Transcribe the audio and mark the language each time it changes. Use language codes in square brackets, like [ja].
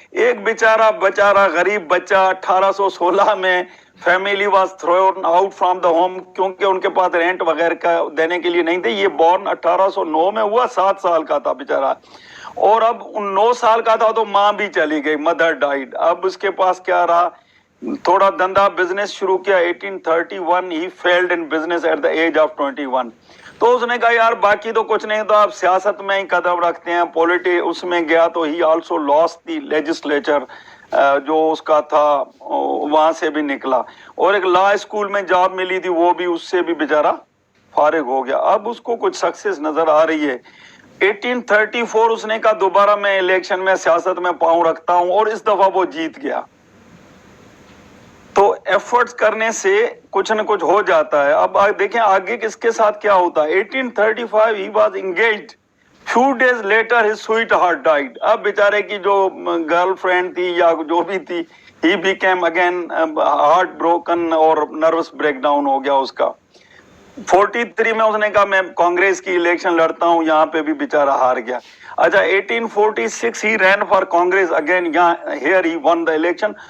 [ur] ایک بیچارہ غریب بچہ 1816 میں [en] family was thrown out from the home, [ur] کیونکہ ان کے پاس رینٹ وغیرہ کا دینے کے لیے نہیں تھے. یہ بورن 1809 میں ہوا، 7 سال کا تھا بیچارہ، اور اب 9 سال کا تھا تو ماں بھی چلی گئی، [en] Mother died. [ur] اب اس کے پاس کیا رہا، تھوڑا دندہ بزنس شروع کیا. [en] 1831 he failed in business at the age of 21. [ur] تو اس نے کہا یار باقی تو کچھ نہیں، تو آپ سیاست میں ہی قدم رکھتے ہیں. اس میں گیا تو [en] he also lost the legislature [ur] جو اس کا تھا، وہاں سے بھی نکلا. اور ایک لا اسکول میں جاب ملی تھی، وہ بھی اس سے بھی بیچارہ فارغ ہو گیا. اب اس کو کچھ سکسیس نظر آ رہی ہے. 1834 اس نے کہا دوبارہ میں الیکشن میں سیاست میں پاؤں رکھتا ہوں، اور اس دفعہ وہ جیت گیا. تو ایفرٹس کرنے سے کچھ نہ کچھ ہو جاتا ہے. اب دیکھیں آگے کس کے ساتھ کیا ہوتا ہے. [en] 1835 he was engaged. Few days later his sweetheart died. [ur] اب بیچارے کی جو گرل فرینڈ تھی یا جو بھی تھی، [en] he became again heart broken [ur] اور نروس بریک ڈاؤن ہو گیا اس کا. 43 میں اس نے کہا میں کانگریس کی الیکشن لڑتا ہوں، یہاں پہ بھی بیچارہ ہار گیا. [en] اچھا 1846 he ran for Congress again, یہاں here he won the election.